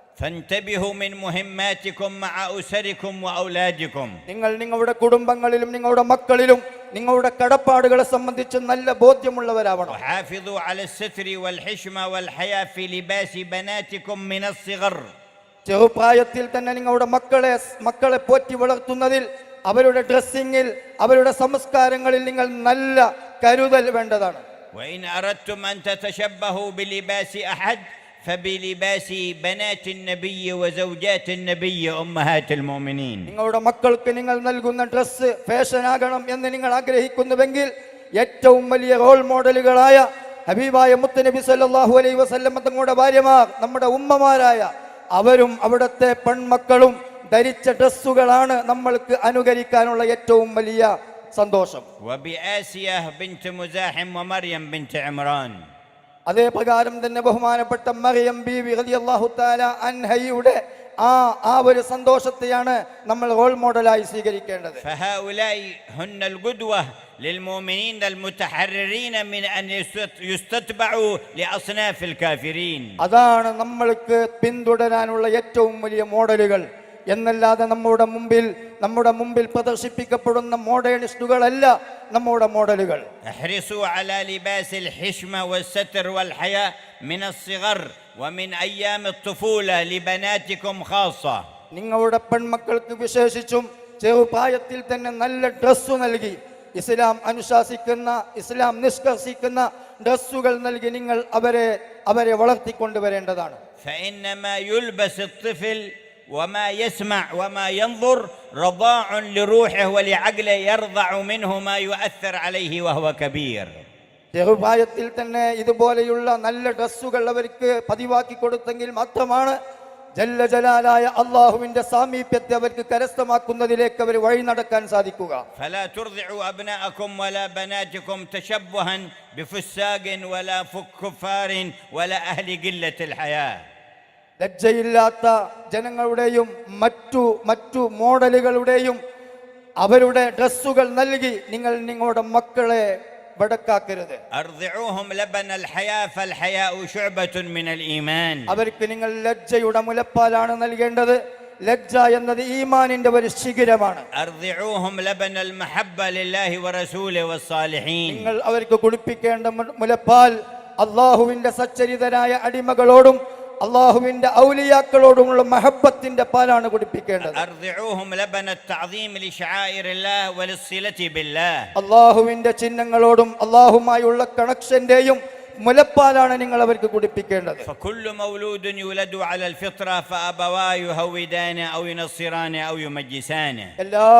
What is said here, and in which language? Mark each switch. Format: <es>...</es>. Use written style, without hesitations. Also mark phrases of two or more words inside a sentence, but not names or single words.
<ar>فانتبهوا من مهماتكم مع أسركم وأولادكم.</ar> <ml>നിങ്ങൾ നിങ്ങളുടെ കുടുംബങ്ങളിലും നിങ്ങളുടെ മക്കളിലും നിങ്ങളുടെ കടപ്പാടുകളെ സംബന്ധിച്ച് നല്ല ബോധ്യമുള്ളവരാവണം.</ml> <ar>وحافظوا على الستر والحشمة والحياء في لباس بناتكم من الصغر.</ar> <ml>ചെറുപ്രായത്തിൽ തന്നെ നിങ്ങളുടെ മക്കളെ പോറ്റി വളർത്തുന്നതിൽ, അവരുടെ ഡ്രസ്സിങ്ങിൽ, അവരുടെ സംസ്കാരങ്ങളിൽ നിങ്ങൾ നല്ല കരുതൽ വേണ്ടതാണ്.</ml> <ar>وإن أردتم أن تتشبهوا بلباس أحد فبلباس بنات النبي وزوجات النبي أمهات المؤمنين.</ar> <ml>നിങ്ങളുടെ മക്കൾക്ക് നിങ്ങൾ നൽകുന്ന ഡ്രസ്സ് ഫാഷനാകണം എന്ന് നിങ്ങൾ ആഗ്രഹിക്കുന്നുവെങ്കിൽ ഏറ്റവും വലിയ</ml> <en>role models</en> <ml>ഹബീബായ മുത്തുനബി</ml> <ar>صلى الله عليه وسلم</ar> <ml>തങ്ങളുടെ ഭാര്യമാർ, നമ്മുടെ ഉമ്മമാരായ അവരും അവിടുത്തെ പെൺമക്കളും ധരിച്ച ഡ്രസ്സുകളാണ് നമ്മൾക്ക് അനുകരിക്കാനുള്ള ഏറ്റവും വലിയ സന്തോഷം.</ml> <ar>وبآسية بنت مزاحم ومريم بنت عمران.</ar> <ml>അതേ പ്രകാരം തന്നെ ബഹുമാനപ്പെട്ട മറിയം ബീവി</ml> <ar>رضي الله تعالى عنها</ar> <ml>ആ ഒരു സന്തോഷത്തെയാണ് നമ്മൾ</ml> <en>role model</en> <ml>സ്വീകരിക്കേണ്ടത്.</ml> <ar>فهؤلاء هن القدوة للمؤمنين المتحررين من أن يستتبعوا لأصناف الكافرين.</ar> <ml>അതാണ് നമ്മൾക്ക് പിന്തുടരാനുള്ള ഏറ്റവും വലിയ മോഡലുകൾ എന്നല്ലാതെ നമ്മുടെ മുമ്പിൽ പ്രദർശിപ്പിക്കപ്പെടുന്ന മോഡേണിസ്റ്റുകളല്ല നമ്മുടെ മോഡലുകൾ.</ml> <ar>احرصوا على لباس الحشمة والستر والحياء من الصغر ومن أيام الطفولة لبناتكم خاصة.</ar> <ml>നിങ്ങളുടെ പെൺമക്കൾക്ക് വിശേഷിച്ചും ചെറുപ്രായത്തിൽ തന്നെ നല്ല ഡ്രസ്സ് നൽകി, ഇസ്ലാം അനുശാസിക്കുന്ന, ഇസ്ലാം നിഷ്കർഷിക്കുന്ന ഡ്രസ്സുകൾ നൽകി നിങ്ങൾ അവരെ വളർത്തിക്കൊണ്ടുവരേണ്ടതാണ്.</ml> <ar>فإنما يلبس الطفل وما يسمع وما ينظر رضاع لروحه ولعقله يرضع منه ما يؤثر عليه وهو كبير.</ar> <ml>ചെറുപ്രായത്തിൽ തന്നെ ഇതുപോലെയുള്ള നല്ല ഡ്രസ്സുകൾ അവർക്ക് പതിവാക്കി കൊടുത്തെങ്കിൽ മാത്രമാണ്</ml> <ar>جل جلاله</ar> <ml>അല്ലാഹുവിന്റെ സാമീപ്യത്തെ അവർക്ക് കരസ്ഥമാക്കുന്നതിലേക്ക് അവർ വഴി നടക്കാൻ സാധിക്കുക.</ml> <ar>فلا ترضعوا أبناءكم ولا بناتكم تشبها بفساق ولا كفار ولا أهل قلة الحياة.</ar> <ml>ലജ്ജയില്ലാത്ത ജനങ്ങളുടെയും മറ്റു മോഡലുകളുടെയും അവരുടെ ഡ്രസ്സുകൾ നൽകി നിങ്ങൾ നിങ്ങളുടെ മക്കളെ വടക്കാക്കരുത്.</ml> <ar>أرضعوهم لبن الحياة فالحياء شعبة من الإيمان.</ar> <ml>അവർക്ക് നിങ്ങൾ ലജ്ജയുടെ മുലപ്പാലാണ് നൽകേണ്ടത്. ലജ്ജ എന്നത് ഈമാനിന്റെ ഒരു ശിഖരമാണ്.</ml> <ar>أرضعوهم لبن المحبة لله ورسوله والصالحين.</ar> <ml>നിങ്ങൾ അവർക്ക് കുടിപ്പിക്കേണ്ട മുലപ്പാൽ അല്ലാഹുവിന്റെ സച്ചരിതരായ അടിമകളോടും അല്ലാഹുവിന്റെ ഔലിയാക്കളോടുമുള്ള മഹബ്ബത്തിന്റെ പാലാണ് കുടിപ്പിക്കേണ്ടത്.</ml> <ar>أرضعوهم لبن التعظيم لشعائر الله وللصلة بالله.</ar> <ml>അല്ലാഹുവിന്റെ ചിഹ്നങ്ങളോടും അല്ലാഹുമായുള്ള കണക്ഷന്റെയും മുലപ്പാലാണ് നിങ്ങൾ അവർക്ക് കുടിപ്പിക്കേണ്ടത്.</ml> <ar>فكل مولود يولد على الفطرة فأبواه يهودانه أو ينصرانه أو يمجسانه.</ar>